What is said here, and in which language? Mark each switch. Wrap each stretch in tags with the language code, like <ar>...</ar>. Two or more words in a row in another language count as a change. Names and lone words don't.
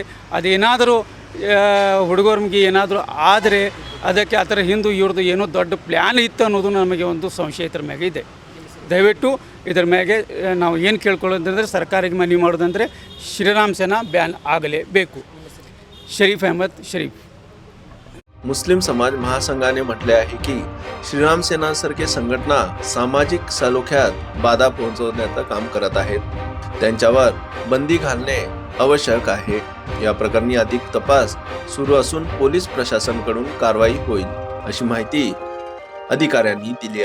<kn>ಅದೇನಾದರೂ ಹುಡುಗರಿಗೆ ಏನಾದರೂ ಆದರೆ ಅದಕ್ಕೆ ಅದರ ಹಿಂದೆ ಇವ್ರದ್ದು ಏನೋ ದೊಡ್ಡ ಪ್ಲ್ಯಾನ್ ಇತ್ತು ಅನ್ನೋದು ನಮಗೆ ಒಂದು ಸಂಶಯ ಇದ್ರ ಮ್ಯಾಗೆ ಇದೆ। ದಯವಿಟ್ಟು ಇದರ ಮ್ಯಾಗೆ ನಾವು ಏನು ಕೇಳ್ಕೊಳ್ಳೋದಂದರೆ ಸರ್ಕಾರಕ್ಕೆ ಮನವಿ ಮಾಡೋದಂದರೆ ಶ್ರೀರಾಮ್ ಸೇನಾ ಬ್ಯಾನ್ ಆಗಲೇಬೇಕು।</kn> <mr>शरीफ अहमद शरीफ। मुस्लिम समाज महासंघाने म्हटले आहे की श्रीराम सेनासारखे संघटना सामाजिक सलोख्यात बाधा पोहोचवण्याचं काम करत आहेत, त्यांच्यावर बंदी घालणे आवश्यक आहे। या प्रकरणी अधिक तपास सुरू असून पोलीस प्रशासनाकडून कारवाई होईल अशी माहिती अधिकाऱ्यांनी दिली आहे।</mr>